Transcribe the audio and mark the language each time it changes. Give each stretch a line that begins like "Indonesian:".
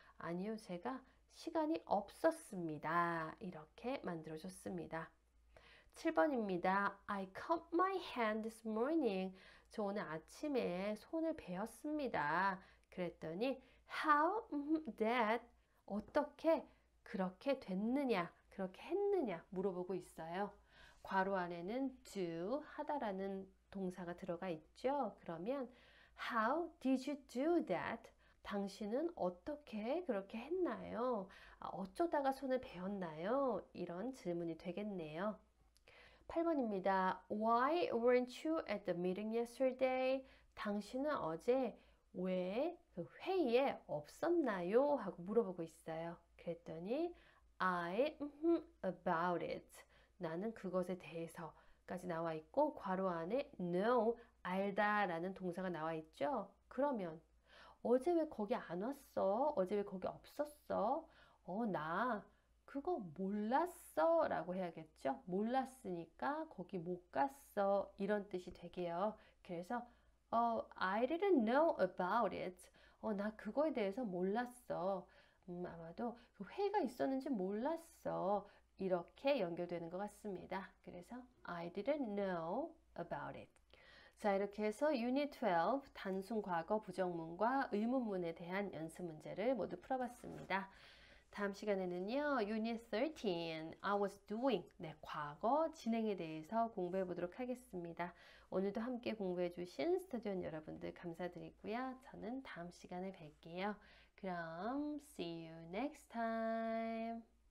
Korean: 아니요, 제가 시간이 없었습니다. 이렇게 만들어줬습니다. 7번입니다.
English: I cut my hand this morning.
Korean: 저 오늘 아침에 손을 베었습니다. 그랬더니
English: How that
Korean: 어떻게 그렇게 됐느냐, 그렇게 했느냐 물어보고 있어요. 괄호 안에는 do 하다라는 동사가 들어가 있죠. 그러면
English: How did you do that?
Korean: 당신은 어떻게 그렇게 했나요? 어쩌다가 손을 베었나요? 이런 질문이 되겠네요. 8번입니다.
English: Why weren't you at the meeting yesterday?
Korean: 당신은 어제 왜 그 회의에 없었나요? 하고 물어보고 있어요. 그랬더니
English: I about it.
Korean: 나는 그것에 대해서까지 나와 있고 괄호 안에 know, 알다 라는 동사가 나와 있죠. 그러면 어제 왜 거기 안 왔어? 어제 왜 거기 없었어? 나 그거 몰랐어 라고 해야겠죠. 몰랐으니까 거기 못 갔어 이런 뜻이 되게요. 그래서
English: I didn't know about it.
Korean: 나 그거에 대해서 몰랐어. 아마도 그 회의가 있었는지 몰랐어. 이렇게 연결되는 것 같습니다. 그래서
English: I didn't know about it.
Korean: 자, 이렇게 해서 Unit 12 단순 과거 부정문과 의문문에 대한 연습 문제를 모두 풀어봤습니다. 다음 시간에는요, Unit 13,
English: I was doing,
Korean: 네, 과거 진행에 대해서 공부해 보도록 하겠습니다. 오늘도 함께 공부해 주신 스터디온 여러분들 감사드리고요. 저는 다음 시간에 뵐게요. 그럼
English: see you next time.